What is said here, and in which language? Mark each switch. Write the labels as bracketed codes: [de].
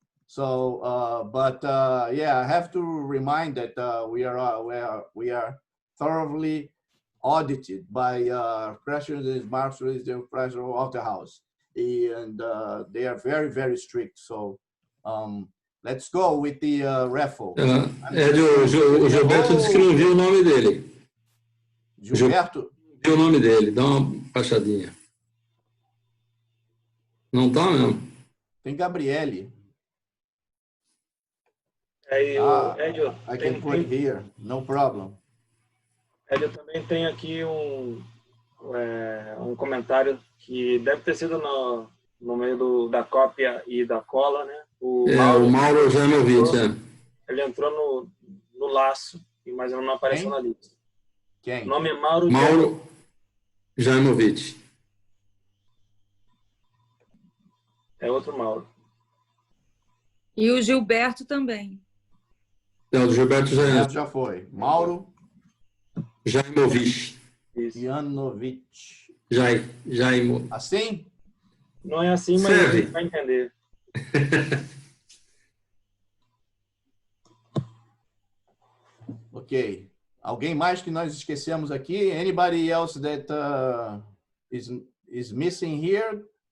[en] So, yeah, I have to remind that we are thoroughly audited by pressures and marshals, the pressure of the house, and they are very, very strict. So let's go with the raffle. [pt] O Gilberto disse que não viu o nome dele. Gilberto? Viu o nome dele, dá uma baixadinha. Não tá mesmo? Tem Gabriele. Aí, Edio, [en] I can put here, no problem. [pt] Edio, também tem aqui um comentário que deve ter sido no meio da cópia e da cola, né? O Mauro já me ouviu, ele entrou no laço, mas não apareceu na lista. Quem? O nome é Mauro Jaimovic. É outro Mauro. E o Gilberto também. Não, o Gilberto Já foi. Mauro. Jaimovich. Janovich. Jaimo. Assim? Não é assim, mas a gente vai entender. Ok. Alguém mais que nós esquecemos aqui? [en] Anybody else that is missing here?